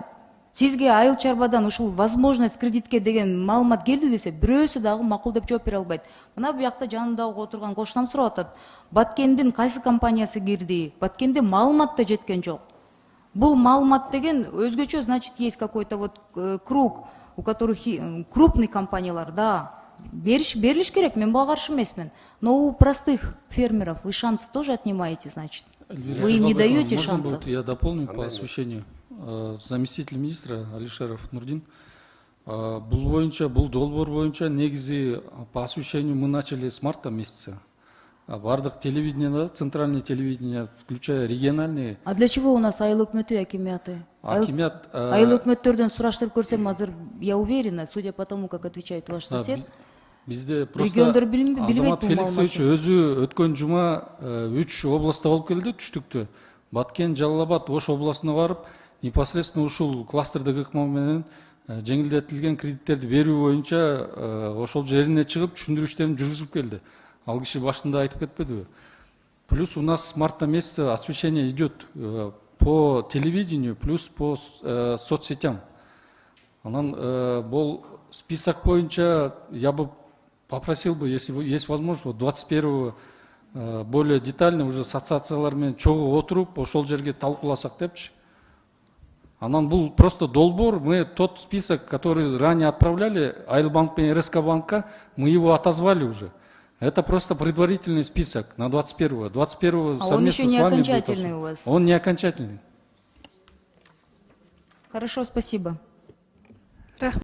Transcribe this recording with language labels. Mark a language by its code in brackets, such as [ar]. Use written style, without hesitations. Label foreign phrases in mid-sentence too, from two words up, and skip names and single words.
[ky] Сизге айыл чарбадан ушул возможность кредитке деген маалымат келди десе, бирөөсү дагы макул деп жооп бере албайт. Мына буякта жанымда отурган кошунам сурап атат. Баткендин кайсы компаниясы кирди? Баткенде маалымат да жеткен жок. Бул маалымат деген өзгөчө, [ru] значит, есть какой-то вот круг, у которых крупный [ky] компаниялар, да, берилиш керек, мен буга каршы эмесмин. [ru] Но у простых фермеров вы шанс тоже отнимаете, значит. Вы им не даете шанса. Я дополню по освещению. Заместитель министра Алишеров Нурдин. [ky] Бул боюнча, бул долбоор боюнча негизи [ru] по освещению мы начали с марта месяца. Бардык телевидение, центральное телевидение, включая региональные. А для чего у нас [ky] айыл өкмөтү, акимиаты? Айыл өкмөттөрдөн сураштырып көрсөм, азыр [ru] я уверена, судя по тому, как отвечает ваш сосед. [ky] Бизде просто Азамат Феликсович өзү өткөн жума 3 областта болуп келди, түштүктө. Баткен, Жалал-Абад, Ош областына барып, непосредственно ушул кластердик ыкма менен жеңилдетилген кредиттерди берүү боюнча ошол жерине чыгып түшүндүрүштөрүн жүргүзүп келди. Ал киши башында айтып кетпедиби? [ru] Плюс у нас с марта месяца освещение идет по телевидению, плюс по соцсетям. Анан был список боюнча, я бы попросил бы, если есть возможность, 21-го более детально уже с [ky] ассоциациялармен чогуу отуруп, ошол жерге талкууласак депчи. Анан бул просто долбоор, [ru] мы тот список, который ранее отправляли, Айылбанк и РСК банка, мы его отозвали уже. Это просто предварительный список на 21-го. 21-го совместно он еще не с вами окончательный у вас? Он не окончательный. Хорошо, спасибо.